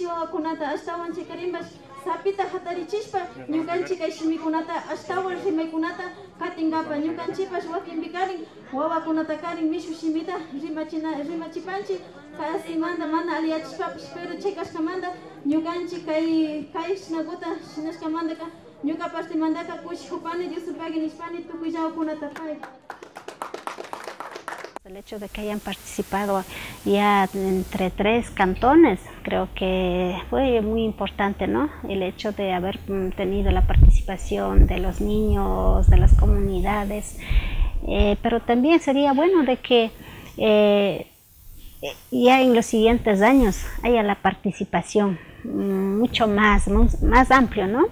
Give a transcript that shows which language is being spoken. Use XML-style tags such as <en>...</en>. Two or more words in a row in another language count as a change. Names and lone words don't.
<qu>wawakunata ashtawan chikarinpas sapita hatarichishpa ñukanchik kay shimikunata ashtawan rimaykunata katingapa ñukanchipas wakinpi karin wawakunata karin mishu shimita rimachipanchik kasimanta mana aliyachishpapish pero chay kashkamanta ñukanchik kay shinakuta shinashkamantaka Ñuka parte mandaka kush hupani yusupagi nishpani tukuyaw kunata pay.</qu> <es>El hecho de que hayan participado ya entre 3 cantones, creo que fue muy importante, ¿no? El hecho de haber tenido la participación de los niños, de las comunidades, pero también sería bueno de que ya en los siguientes años haya la participación mucho más amplio, ¿no?</es>